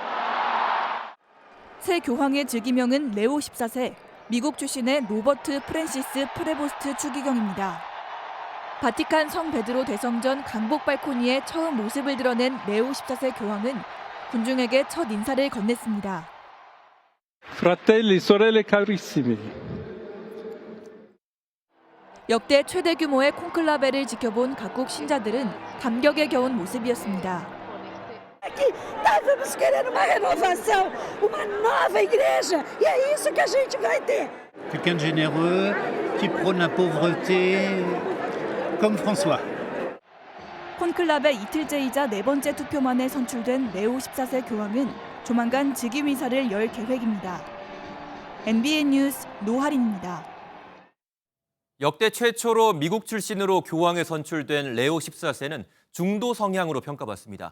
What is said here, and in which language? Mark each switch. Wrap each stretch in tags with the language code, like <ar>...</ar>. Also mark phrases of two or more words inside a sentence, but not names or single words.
<ko>새 교황의 즉위명은 레오 14세, 미국 출신의 로버트 프랜시스 프레보스트 추기경입니다. 바티칸 성 베드로 대성전 강복 발코니에 처음 모습을 드러낸 레오 14세 교황은 군중에게 첫 인사를 건넸습니다.</ko> <it>Fratelli, sorelle carissimi.</it> <ko>역대 최대 규모의 콘클라베를 지켜본 각국 신자들은 감격에 겨운 모습이었습니다.</ko> <pt>Estávamos querendo uma renovação, uma nova igreja, e é isso que a gente vai ter.</pt> <fr>Quelqu'un de généreux, qui prône la pauvreté, comme François.</fr> <ko>콘클라베 이틀째이자 네 번째 투표 만에 선출된 레오 14세 교황은 조만간 즉위미사를 열 계획입니다. MBN 뉴스 노하린입니다. 역대 최초로 미국 출신으로 교황에 선출된 레오 14세는 중도 성향으로 평가받습니다.</ko>